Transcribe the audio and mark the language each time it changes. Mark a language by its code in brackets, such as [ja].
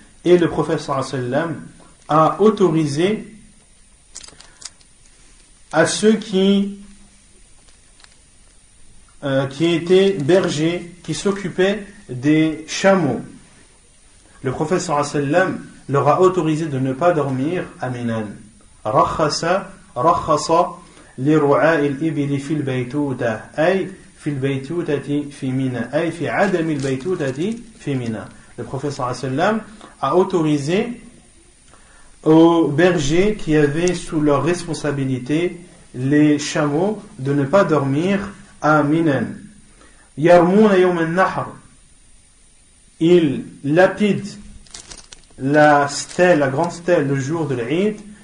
[fr] Et le prophète sallallahu alayhi wa sallam a autorisé à ceux qui étaient bergers, qui s'occupaient des chameaux. Le prophète sallallahu alayhi wa sallam leur a autorisé de ne pas dormir à Minan. [ar] Rakhasa لرعاء الإبل في البيتوتة أي في البيتوتة في منى أي في عدم البيتوتة في منى. [fr] Le prophète sallallahu alayhi wa sallam a autorisé aux bergers qui avaient sous leur responsabilité les chameaux de ne pas dormir à Minan. [ar] Yarmouna yawm al-nahr. [fr] Ils lapident la grande stèle le jour de l'Eid.